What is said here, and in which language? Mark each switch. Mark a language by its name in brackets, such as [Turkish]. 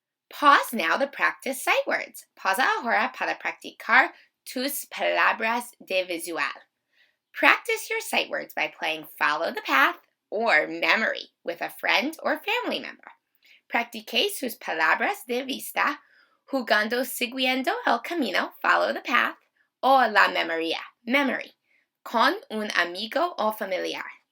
[English] Pause now to practice sight words. [Spanish] Pausa ahora para practicar tus palabras de visual. [English] Practice your sight words by playing Follow the Path or Memory with a friend or family member. [Spanish] Practique sus palabras de vista jugando siguiendo el camino, [English] follow the path, [Spanish] o la memoria, memory, con un amigo o familiar.